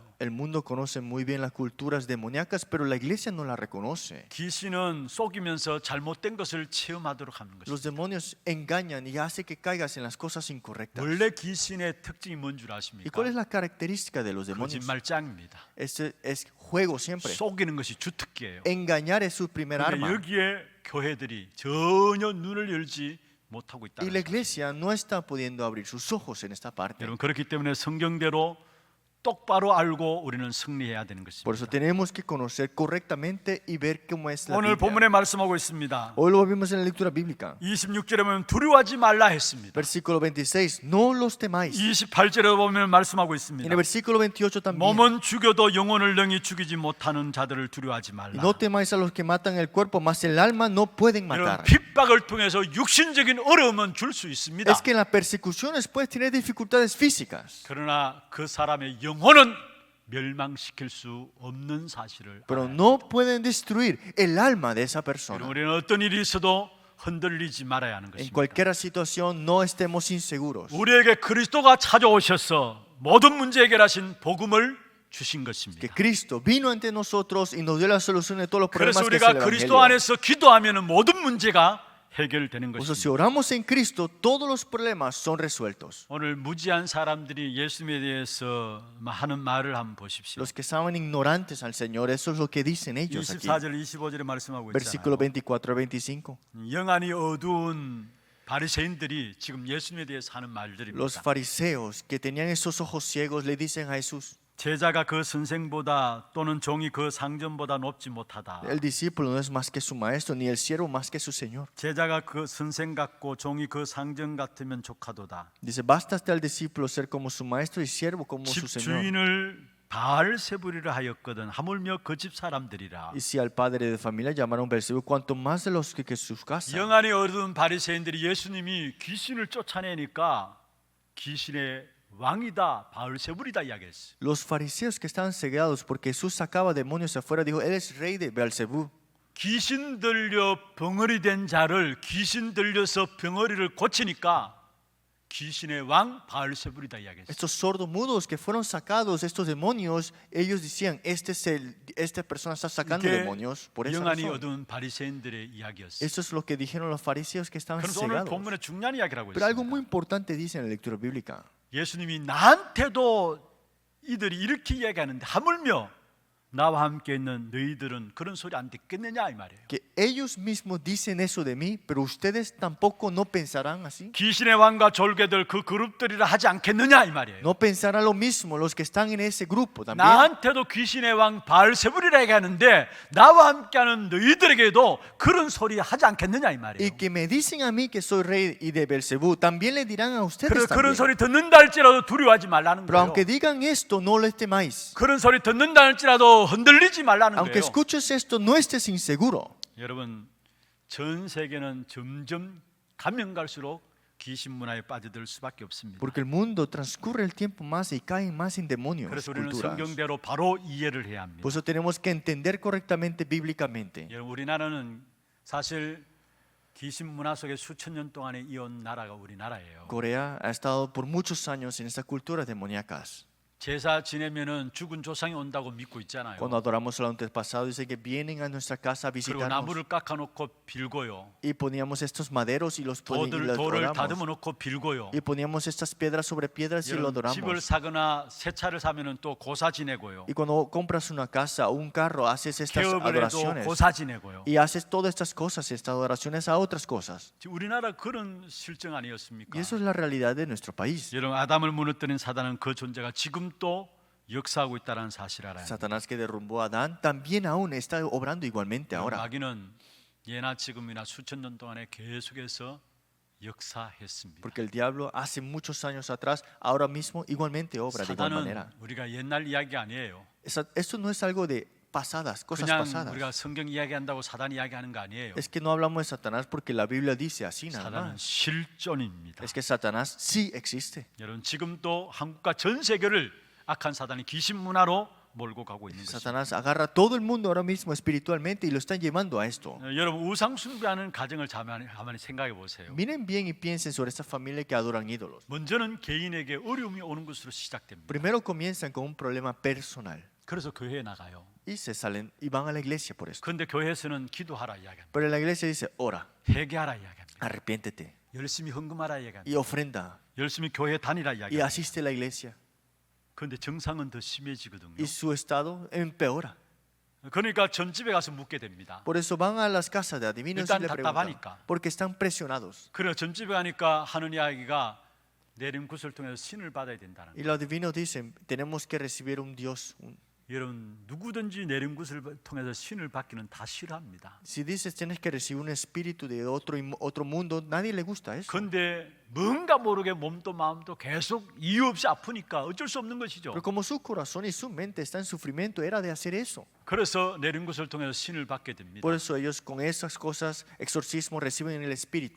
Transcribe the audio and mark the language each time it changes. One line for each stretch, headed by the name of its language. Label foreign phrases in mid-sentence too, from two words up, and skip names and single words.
Spanish: El mundo conoce muy bien las culturas demoníacas, pero la iglesia no la reconoce.
Korean: 귀신은 속이면서 잘못된 것을 체험하도록 하는
Spanish: Los
Korean: 것입니다.
Spanish: demonios engañan y hacen que caigas en las cosas incorrectas.
Korean: 원래 귀신의 특징이 뭔 줄
Spanish: ¿Y
Korean: 아십니까?
Spanish: cuál es la característica de los demonios?
Korean: 거짓말장입니다.
Spanish: Es juego siempre.
Korean: 속이는 것이 주특기예요.
Spanish: Engañar es su primer
Korean: 그런데
Spanish: arma.
Korean: 여기에 교회들이 전혀 눈을 열지 못하고
Spanish: Y
Korean: 있다는
Spanish: la
Korean: 거죠.
Spanish: iglesia no está pudiendo abrir sus ojos en esta parte.
Korean: 여러분, 그렇기 때문에 성경대로 똑바로 알고 우리는 승리해야 되는
Spanish: Por eso
Korean: 것입니다.
Spanish: tenemos que conocer correctamente y ver cómo es la
Korean: 오늘
Spanish: Biblia.
Korean: 본문에 말씀하고 있습니다.
Spanish: Hoy lo vimos en la lectura bíblica.
Korean: 26절에 보면 두려워하지 말라 했습니다.
Spanish: Versículo 26, no los temáis.
Korean: 28절에 보면 말씀하고
Spanish: En
Korean: 있습니다.
Spanish: el versículo 28 también.
Korean: 몸은 죽여도 영혼을 능히 죽이지 못하는 자들을 두려워하지
Spanish: Y
Korean: 말라.
Spanish: no temáis a los que matan el cuerpo, mas el alma no pueden
Korean: 이런
Spanish: matar.
Korean: 핍박을 통해서 육신적인 어려움은 줄 수 있습니다.
Spanish: Es que en las persecuciones puedes tener dificultades físicas,
Korean: 그러나 그 사람의 영혼은 멸망시킬 수 없는 사실을
Spanish: pero
Korean: 알아야
Spanish: no pueden destruir el alma de esa
Korean: 합니다.
Spanish: persona.
Korean: 우리는 어떤 일이 있어도 흔들리지 말아야 하는
Spanish: En
Korean: 것입니다.
Spanish: cualquier situación no estemos inseguros.
Korean: 우리에게 그리스도가 찾아오셔서 모든 문제 해결하신 복음을 주신
Spanish: Que
Korean: 것입니다.
Spanish: Cristo vino ante nosotros y nos dio la solución de todos los
Korean: 그래서
Spanish: problemas que es
Korean: 우리가
Spanish: el
Korean: 그리스도
Spanish: Evangelio.
Korean: 안에서 기도하면 모든 문제가 해결되는
Spanish: Por eso si
Korean: 것입니다.
Spanish: oramos en Cristo, todos los problemas son resueltos.
Korean: 오늘 무지한 사람들이 예수님에 대해서 하는 말을 한번 보십시오.
Spanish: Los que estaban ignorantes al Señor, eso es lo que dicen ellos aquí.
Korean: 24절 25절에 말씀하고
Spanish: Versículo
Korean: 있잖아요.
Spanish: 24 al 25.
Korean: 영안이 어두운 바리새인들이 지금 예수님에 대해서 하는 말들입니다.
Spanish: Los fariseos que tenían esos ojos ciegos le dicen a Jesús,
Korean: 제자가 그 선생보다 또는 종이 그 상전보다 높지 못하다.
Spanish: el discípulo no es más que su maestro, ni el siervo más que su Señor.
Korean: 제자가 그 선생 같고 종이 그 상전 같으면 족하도다.
Spanish: Dice, bastaste al discípulo ser como su maestro y siervo como
Korean: 집
Spanish: su Señor.
Korean: 주인을 바알세부리라 하였거든 하물며 그 집 사람들이라.
Spanish: Y si al padre de familia llamaron Beelzebú, cuanto más de los que sus casas.
Korean: 영안이 어두운 바리새인들이 예수님이 귀신을 쫓아내니까 귀신의 왕이다 바알세불이다 이야기했어요.
Spanish: Los fariseos que estaban cegados porque Jesús sacaba demonios afuera, dijo, él es rey de Beelzebú.
Korean: 귀신 들려 벙어리 된 자를 귀신 들려서 벙어리를 고치니까 귀신의 왕 바알세불이다 이야기했어요.
Spanish: Estos sordos mudos que fueron sacados, estos demonios, ellos decían, esta persona está sacando
Korean: 이게
Spanish: demonios por esa
Korean: 영안이
Spanish: razón.
Korean: 어두운 바리새인들의 이야기였어요.
Spanish: Eso es lo que dijeron los fariseos que estaban
Korean: 그래서 오늘
Spanish: cegados.
Korean: 본문에 중요한 이야기를 하고
Spanish: Pero algo muy
Korean: 있습니다.
Spanish: importante dice en la lectura bíblica.
Korean: 예수님이 나한테도 이들이 이렇게 이야기하는데 하물며 나와 함께 있는 너희들은 그런 소리 안 듣겠느냐 이 말이에요.
Spanish: Que ellos mismos dicen eso de mí, pero ustedes tampoco no pensarán así.
Korean: 귀신의 왕과 졸개들 그 그룹들이라 하지 않겠느냐 이 말이에요.
Spanish: No pensarán lo mismo los que están en ese grupo también.
Korean: 나한테도 귀신의 왕 바알세불이라 얘기하는데 나와 함께하는 너희들에게도 그런 소리 하지 않겠느냐 이 말이에요.
Spanish: Y que me dicen a mí que soy rey y de Belcebú, también le dirán a ustedes
Korean: 그래서 그런
Spanish: también.
Korean: 소리 듣는다 할지라도 두려워하지 말라는
Spanish: Pero
Korean: 거예요.
Spanish: aunque digan esto, no les temáis.
Korean: 그런 소리 듣는다 할지라도 흔들리지 말라는
Spanish: Aunque
Korean: 거예요.
Spanish: escuches esto, no estés inseguro.
Korean: 여러분, 전 세계는 점점 가면 갈수록 귀신 문화에 빠져들 수밖에 없습니다.
Spanish: Porque el mundo transcurre el tiempo más y caen más en demonios,
Korean: 그래서 우리는
Spanish: culturas.
Korean: 성경대로 바로 이해를 해야 합니다.
Spanish: Por eso tenemos que entender correctamente bíblicamente.
Korean: 여러분, 우리나라는 사실 귀신 문화 속에 수천 년 동안에 이어온 나라가 우리나라예요.
Spanish: Corea ha estado por muchos años en estas culturas demoníacas.
Korean: 제사 지내면은 죽은 조상이 온다고 믿고 있잖아요.
Spanish: Cuando adoramos al antepasado, dice que vienen a nuestra casa a
Korean: 그리고
Spanish: visitarnos.
Korean: 나무를 깎아놓고 빌고요.
Spanish: Y poníamos estos maderos y los
Korean: 돌을
Spanish: adoramos.
Korean: 다듬어 놓고 빌고요.
Spanish: Y poníamos estas piedras sobre piedras y lo
Korean: 여러분, 집을
Spanish: adoramos.
Korean: 사거나 새 차를 사면은 또 고사 지내고요.
Spanish: Y cuando compras una casa o un carro, haces estas
Korean: 개업을 해도
Spanish: adoraciones.
Korean: 고사 지내고요.
Spanish: Y haces todas estas cosas, estas adoraciones a otras cosas.
Korean: 지금 우리나라 그런 실정 아니었습니까?
Spanish: Y eso es la realidad de nuestro país.
Korean: 여러분, 아담을 무너뜨린 사단은 그 존재가 지금 또 역사하고 있다는 사실 알아요.
Spanish: Satanás que derrumbó a Adán también aún está obrando igualmente ahora.
Korean: 마귀는 예나 지금이나 수천 년 동안에 계속해서 역사했습니다.
Spanish: Porque el diablo hace muchos años atrás, ahora mismo igualmente obra de igual
Korean: 사단은
Spanish: manera.
Korean: 우리가 옛날 이야기 아니에요.
Spanish: Esto no es algo de pasadas, cosas
Korean: 그냥
Spanish: pasadas.
Korean: 우리가 성경 이야기한다고 사단 이야기하는 거 아니에요.
Spanish: Es que no hablamos de Satanás porque la Biblia dice así nada
Korean: 사단은
Spanish: más.
Korean: 실존입니다.
Spanish: Es que Satanás sí existe.
Korean: 여러분, 지금도 한국과 전 세계를 악한 사단이 귀신 문화로 몰고 가고 있는 것입니다.
Spanish: Satanás agarra a todo el mundo ahora mismo espiritualmente y lo están llevando a esto.
Korean: 여러분, 우상 숭배하는 가정을 가만히 생각해 보세요.
Spanish: Miren bien y piensen sobre esta familia que adoran ídolos.
Korean: 먼저는 개인에게 어려움이 오는 것으로 시작됩니다.
Spanish: Primero comienzan con un problema personal
Korean: 그래서 교회에 나가요.
Spanish: y se salen y van a la iglesia por esto.
Korean: 그런데 교회에서는 기도하라 이야기합니다.
Spanish: Pero la iglesia dice, ora,
Korean: 회개하라 이야기합니다.
Spanish: arrepiéntete
Korean: 열심히 헌금하라 이야기합니다.
Spanish: y ofrenda
Korean: 열심히 교회 다니라
Spanish: y
Korean: 이야기합니다.
Spanish: asiste a la iglesia.
Korean: 그런데 정상은 더 심해지거든요.
Spanish: Y su estado empeora.
Korean: 그러니까 전집에 가서 묻게 됩니다.
Spanish: Por eso van a las casas de adivinos y
Korean: 일단
Spanish: le preguntan,
Korean: 답답하니까.
Spanish: porque están presionados.
Korean: 그래 전집에 가니까 하는 이야기가 내림굿을 통해서 신을 받아야 된다는
Spanish: Y
Korean: 거예요.
Spanish: los adivinos dicen, tenemos que recibir un Dios.
Korean: 여러분, 누구든지 내림굿을 통해서 신을 받기는 다 싫어합니다.
Spanish: Si dices tienes que recibir un espíritu de otro mundo, nadie le gusta eso.
Korean: 그런데 뭔가 모르게 몸도 마음도 계속 이유 없이 아프니까 어쩔 수 없는 것이죠.
Spanish: Pero como su corazón y su mente está en sufrimiento, era de hacer eso.
Korean: 그래서 내림굿을 통해서 신을 받게 됩니다.
Spanish: Por eso ellos con esas cosas, exorcismo, reciben el espíritu.